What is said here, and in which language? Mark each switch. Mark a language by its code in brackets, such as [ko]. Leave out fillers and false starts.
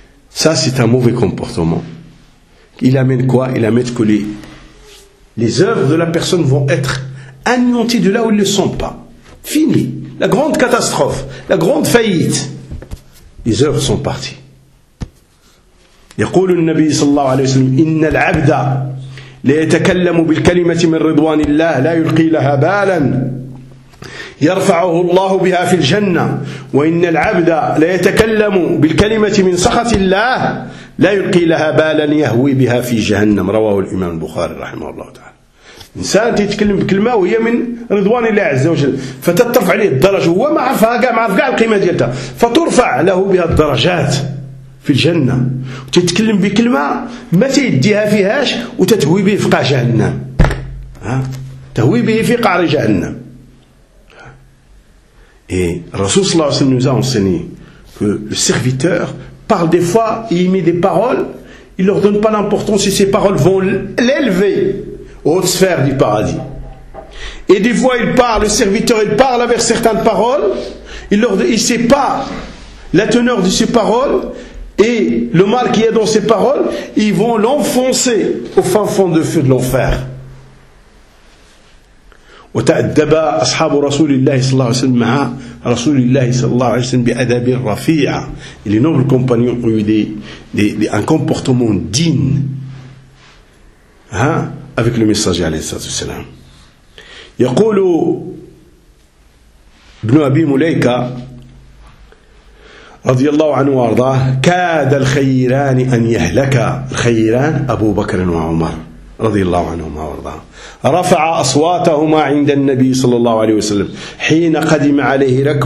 [fr] Ça, c'est un mauvais comportement. Il amène quoi? Il amène que les œuvres de la personne vont être anéanties de là où ils ne le sont pas. Fini. La grande catastrophe, la grande faillite. Les œuvres sont parties. [ar] يقول النبي صلى الله عليه وسلم إن العبد ليتكلم بالكلمة من رضوان الله لا يلقي لها بالا يرفعه الله بها في الجنة، وإن العبد لا يتكلم بالكلمة من سخط الله لا يلقي لها بالا يهوي بها في جهنم. رواه الإمام البخاري رحمه الله تعالى. إنسان تتكلم بكلمة وهي من رضوان الله عز وجل، فتترفع عليه الدرجة، هو ما عرفها كاع، ما عرف كاع القيمة ديالها، فترفع له بها الدرجات في الجنة، وتتكلم بكلمة ما تيديها فيهاش وتتهوي به في قاع جهنم، ها تهوي به في قعر جهنم. الرسول صلى الله عليه وسلم [fr] nous a enseigné que le serviteur parle des fois, il met des paroles, il leur donne pas l'importance et ces paroles vont l'élever aux hautes sphères du paradis. Et des fois, il parle, le serviteur, il parle avec certaines paroles, il sait pas la teneur de ces paroles et le mal qu'il y a dans ces paroles, ils vont l'enfoncer au fin fond de feu de l'enfer. [ar] وتأدب أصحاب رسول الله صلى الله عليه وسلم مع رسول الله صلى الله عليه وسلم بأدب رفيع. [fr] Les nobles compagnons ont eu un comportement digne avec le messager [ar] عليه الصلاة والسلام. يقول ابن أبي مليكة رضي الله عنه وارضاه كاد الخيران أن يهلك، الخيران أبو بكر وعمر رضي الله عنهما وارضاه، رفع أصواتهما عند النبي صلى الله عليه وسلم حين قدم عليه